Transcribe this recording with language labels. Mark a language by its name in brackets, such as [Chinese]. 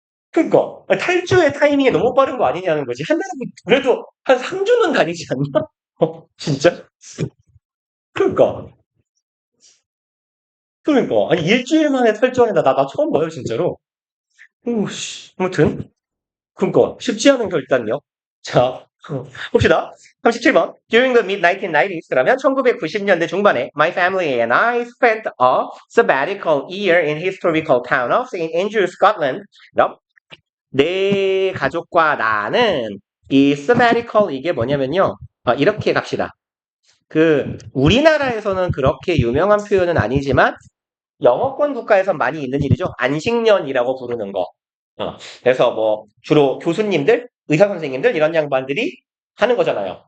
[Korean] 그니까 탈주의 타이밍이 너무 빠른 거 아니냐는 거지. 한 달은 그래도 한 3주는 다니지 않나? 진짜? 그러니까 아니 일주일 만에 탈주하는 나 처음 봐요 진짜로. 오씨 아무튼 쉽지 않은 결단력. 자, 봅시다. 37번. [English] During the mid-1990s, [Korean] 그러면 1990년대 중반에 [English] My family and I spent a sabbatical year in historical town of St. Andrews, Scotland. [Korean] 그럼 내 가족과 나는 이 sabbatical 이게 뭐냐면요. 이렇게 갑시다. 우리나라에서는 그렇게 유명한 표현은 아니지만 영어권 국가에서 많이 있는 일이죠. 안식년이라고 부르는 거. 그래서 뭐 주로 교수님들, 의사 선생님들 이런 양반들이 하는 거잖아요.